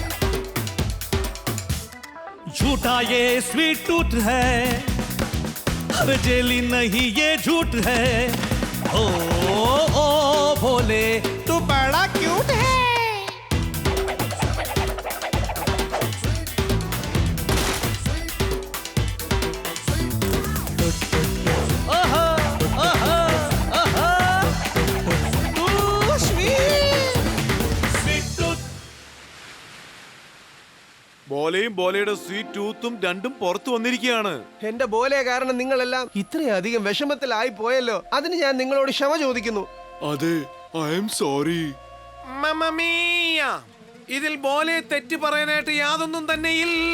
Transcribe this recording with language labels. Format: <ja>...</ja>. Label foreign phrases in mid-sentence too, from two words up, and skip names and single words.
<hi>झूठा ये</hi> <en>sweet tooth</en> <hi>है, अरे जेली नहीं ये झूठ है ओ भोले तू बड़ा क्यूट है ओहो ओहो ओहो तू</hi> <en>sweet tooth</en> <ml>ബോലയും ബോലയുടെ സ്വീറ്റ് ടൂത്തും രണ്ടും പുറത്തു വന്നിരിക്കുകയാണ്. എന്റെ ബോലെ കാരണം നിങ്ങളെല്ലാം ഇത്രയധികം വിഷമത്തിലായി പോയല്ലോ. അതിന് ഞാൻ നിങ്ങളോട് ക്ഷമ ചോദിക്കുന്നു. അതെ,</ml> <en>I am sorry.</en> <ml>മമ്മീയ, ഇതിൽ ബോലയെ തെറ്റ് പറയാനായിട്ട് യാതൊന്നും തന്നെ ഇല്ല.</ml>